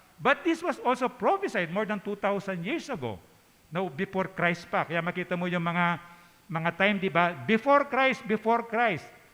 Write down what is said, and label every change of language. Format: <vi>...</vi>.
<en>But this was also prophesied more than 2,000 years ago. No, before Christ</en> <tl>pa. Kaya makita mo yung mga time, di ba?</tl> <en>Before Christ, before Christ.</en>